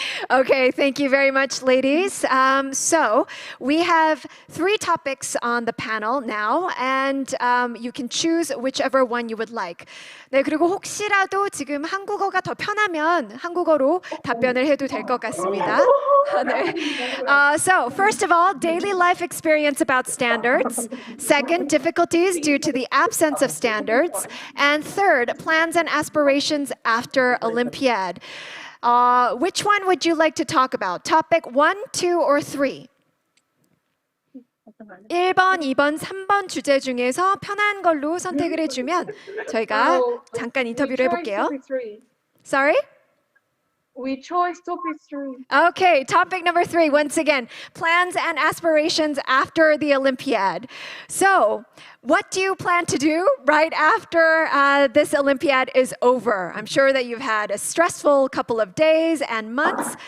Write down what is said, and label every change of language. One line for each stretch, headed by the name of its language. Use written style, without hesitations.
English: Okay, thank you very much, ladies. So we have 3 topics on the panel now, and you can choose whichever one you would like.
Korean: 네, 그리고 혹시라도 지금 한국어가 더 편하면 한국어로 답변을 해도 될 것 같습니다. 네.
English: So, first of all, daily life experience about standards. Second, difficulties due to the absence of standards. And third, plans and aspirations after Olympiad. Which one would you like to talk about? Topic 1, 2, or 3?
Korean: 1번, 2번, 3번 주제 중에서 편한 걸로 선택을 해주면 저희가 잠깐 인터뷰를 해볼게요.
English: Sorry? We chose topic 3. Okay, topic number 3, once again, plans and aspirations after the Olympiad. So, what do you plan to do right after this Olympiad is over? I'm sure that you've had a stressful couple of days and months.